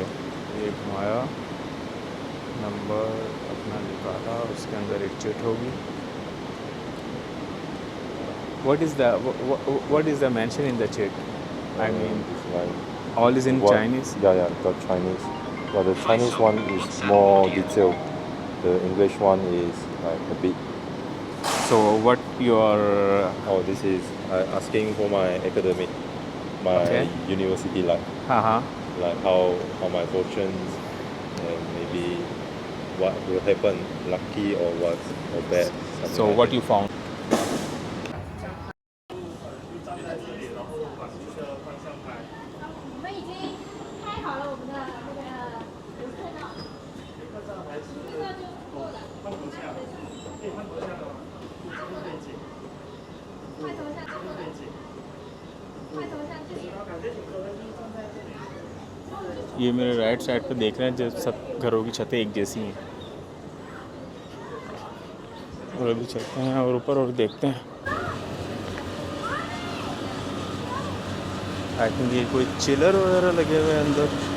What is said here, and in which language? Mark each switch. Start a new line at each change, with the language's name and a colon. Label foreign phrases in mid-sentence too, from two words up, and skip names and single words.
Hindi: ये घुमाया, नंबर अपना निकाला, उसके अंदर एक चिट होगी।
English: What is the mention in the chit? I mean, like all is in what, Chinese. Yeah, the Chinese. But the Chinese one is more detailed. The English one is like a bit. So what your Oh, this is asking for my academic, my Okay. university life, like how my fortunes and maybe what will happen, lucky or what or bad. something so like what that. you found?
Chinese: 我们已经拍好了我们的那个游客照，这个就够了。快头像，快头像，这里。
Hindi: ये मेरे
English: right side
Hindi: पे देख रहे हैं जो सब घरों की छतें एक जैसी हैं। और अभी चलते हैं और ऊपर और देखते हैं।
English: I think
Hindi: ये कोई चिलर वगैरह लगे हुए हैं अंदर।